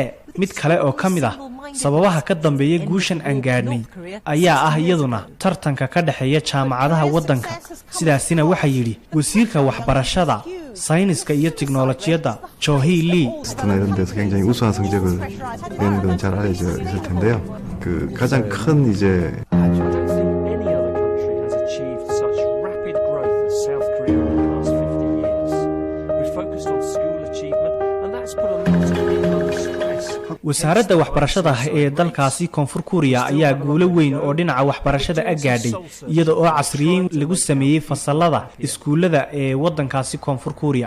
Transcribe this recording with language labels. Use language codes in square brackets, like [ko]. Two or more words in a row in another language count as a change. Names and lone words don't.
[so] mid kale oo kamid ah sababaha ka dambeeya guushan aan gaadhnay ayaa ah iyaduna tartanka ka dhaxeeya jaamacadaha waddanka. sidaasina waxa yiri wasiirka waxbarashada 사이니스가 iyo teknolojiyada Cho Hee Lee. [ko] 이런 데서 굉장히 우수한 성적을 내는 건 잘 알려져 있을 텐데요. 그 가장 큰 이제 [so] wasaaradda waxbarashada ee dalkaasi Koonfur Korea ayaa guulo weyn oo dhinaca waxbarashada gaadhay iyada oo casriyeyn lagu sameeyay fasalada iskuulada ee waddankaasi Koonfur Korea.